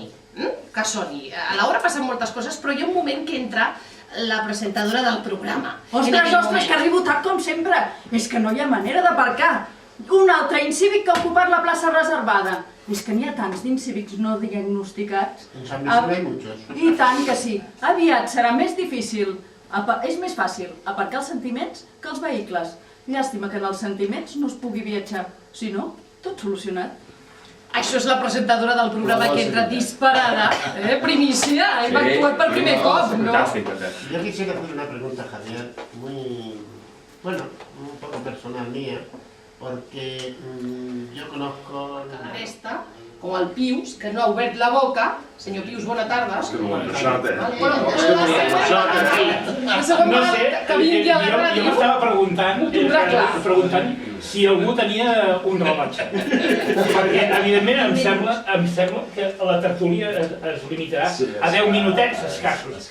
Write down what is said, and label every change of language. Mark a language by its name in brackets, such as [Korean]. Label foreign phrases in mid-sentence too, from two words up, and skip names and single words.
[Catalan] Que soni. A l'hora passen moltes coses, però hi ha un moment que entra la presentadora del programa. Ostres, que arribo tard com sempre. És que no hi ha manera d'aparcar. Un altre incívic que ha ocupat la plaça reservada. És que n'hi ha tants d'incívics no diagnosticats. [Spanish] En San Vicente hay muchos. [Catalan] I tant que sí. Aviat serà més difícil. És més fàcil aparcar els sentiments que els vehicles. Llàstima que en els sentiments no es pugui viatjar. Si no, tot solucionat. Això és la presentadora del programa que entra disparada. Primícia, hem actuat per primer cop, no? [Spanish] Yo quisiera hacer una pregunta, Javier, un poco personal mía, porque yo conozco... [Catalan] La resta, com el Pius, que no ha obert la boca. Senyor Pius, bona tarda. No sé, jo m'estava preguntant si algú tenia un rellotge. Perquè, evidentment, em sembla que la tertúlia es limitarà a 10 minutets escassos.